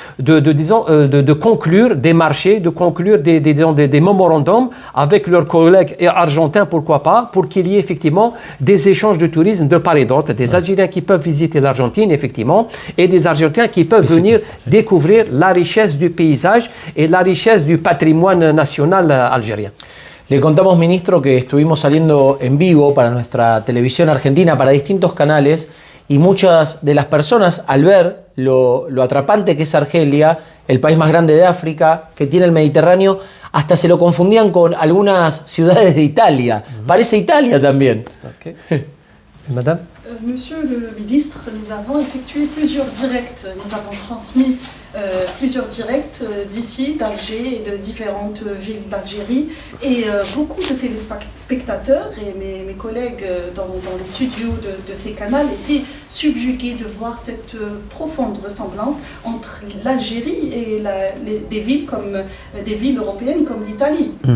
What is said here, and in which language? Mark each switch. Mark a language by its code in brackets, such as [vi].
[fr] de conclure des marchés, de conclure des mémorandums avec leurs collègues argentins, pourquoi pas, pour qu'il y ait effectivement des échanges de tourisme de part et d'autre, des Algériens qui peuvent visiter l'Argentine effectivement et des Argentins qui peuvent venir découvrir la richesse du paysage et la richesse du patrimoine nacional algérien. [es] Le contamos, ministro, que estuvimos saliendo en vivo para nuestra televisión argentina, para distintos canales, y muchas de las personas al ver lo atrapante que es Argelia, el país más grande de África, que tiene el Mediterráneo, hasta se lo confundían con algunas ciudades de Italia. Parece Italia también. [fr] Okay. Madame? Monsieur le ministre, nous avons effectué plusieurs directs. Nous avons transmis plusieurs directs d'ici, d'Alger et de différentes villes d'Algérie. Et beaucoup de téléspectateurs et mes collègues dans les studios de ces canaux étaient subjugués de voir cette profonde ressemblance entre l'Algérie et des villes européennes comme l'Italie.